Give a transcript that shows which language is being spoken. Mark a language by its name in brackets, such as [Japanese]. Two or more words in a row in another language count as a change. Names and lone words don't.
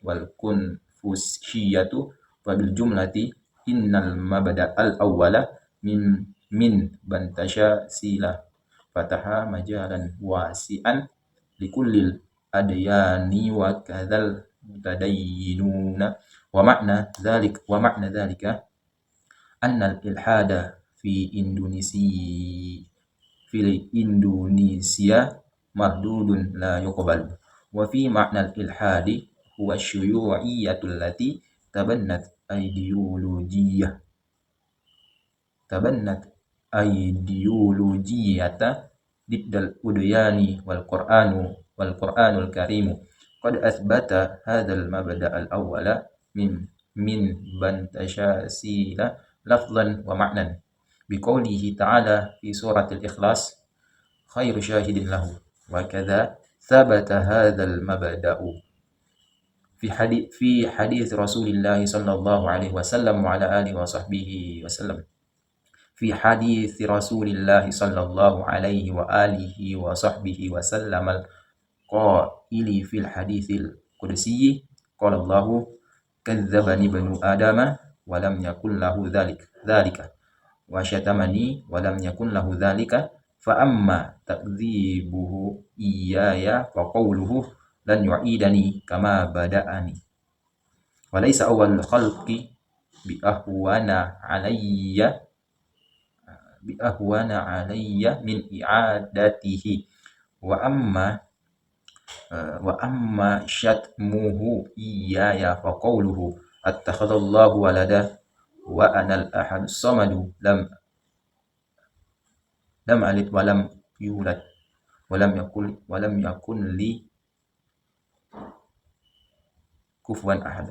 [Arabic] والكونفوشيوسية وبالجملة إن المبدأ الأول من بانتشا سيلا فتح مجالا واسعا لكل الأديان وكذا المتدينون ومعنى ذلك أن الإلحاد في Indonesia مردود لا يقبل وفي معنى الإلحاد هو الشيوعية التي تبنت الأيديولوجية ضد الأديان والقرآن الكريم قد أثبت هذا المبدأ الأول من بانتسيلا لفظا ومعنى بقوله تعالى في سورة الإخلاص خير شاهد له وكذا ثبت هذا المبدأ في حديث رسول الله صلى الله عليه وسلم وعلى آله وصحبه وسلم في حديث رسول الله صلى الله عليه وعلى آله وصحبه وسلم القائل في الحديث القدسي قال الله كذبني ابن آدم ولم يكن له ذلك وشتمني ولم يكن له ذلك فأما تكذيبه إياي فقوله لن يعيدني كما بدأني وليس أول الخلق بأهون علي من إعادته وأما شتمه إياي فقوله اتخذ الله ولدا وأنا الأحد الصمد لم ألد ولم أولد ولم يكن لي كفوا أحد.